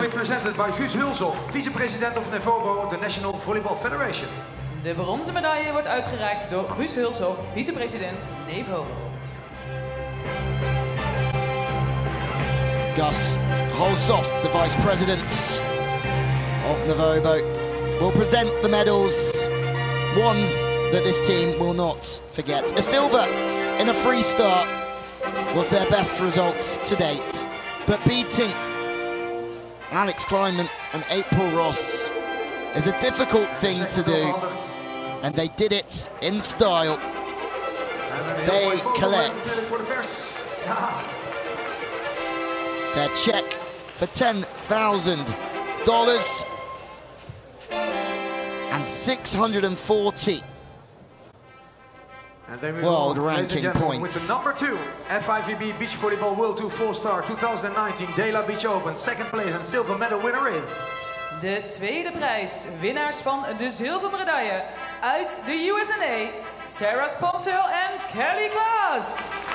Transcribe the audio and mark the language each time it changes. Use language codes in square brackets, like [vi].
[en] Will be presented by Guus Hulshoff, vice-president of NEVOBO, the National Volleyball Federation. [nl] De bronzen medaille wordt uitgereikt door Guus Hulshoff, vice-president NEVOBO. [en] Gus Hulshoff, the vice president of NEVOBO, will present the medals, ones that this team will not forget. A silver in a freestyle was their best results to date, but beating Alex Kleinman and April Ross is a difficult thing to do, and they did it in style. They collect their check for $10,000 and 640 world ranking points. With the number 2 FIVB Beach Volleyball World Tour 4-star 2019 DELA Beach Open, second place and silver medal winner is [nl] De tweede prijs, winnaars van de zilveren medaille uit de USA, Sarah Sponsel en Kelly Klaas.